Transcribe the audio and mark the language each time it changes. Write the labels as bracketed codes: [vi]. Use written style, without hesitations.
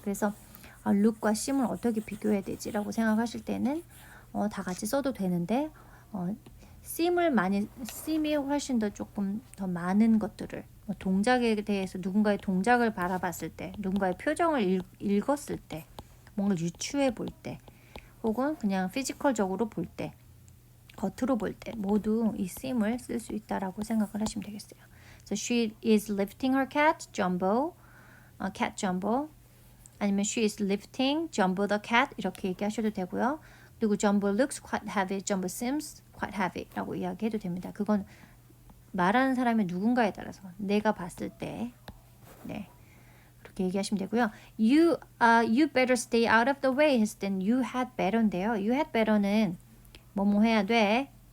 [ko] 그래서 look과 seem을 어떻게 비교해야 되지라고 생각하실 때는 다 같이 써도 되는데 seem이 훨씬 더 조금 더 많은 것들을 동작에 대해서 누군가의 동작을 바라봤을 때 누군가의 표정을 읽었을 때 뭔가 유추해 볼 때 혹은 그냥 피지컬적으로 볼 때 겉으로 볼 때 모두 이 seem을 쓸 수 있다라고 생각을 하시면 되겠어요. [en] So she is lifting her cat, Jumbo, cat Jumbo 아니면 she is lifting Jumbo the cat [ko] 이렇게 얘기하셔도 되고요. [en] 그리고 Jumbo looks quite heavy, Jumbo seems quite heavy [ko] 라고 이야기해도 됩니다. 그건 말하는 사람의 누군가에 따라서 내가 봤을 때 네, 그렇게 얘기하시면 되고요. [en] You better stay out of the way [ko] 했을 땐 [en] you had better인데요. You had better [ko] 는 뭐뭐 해야 돼.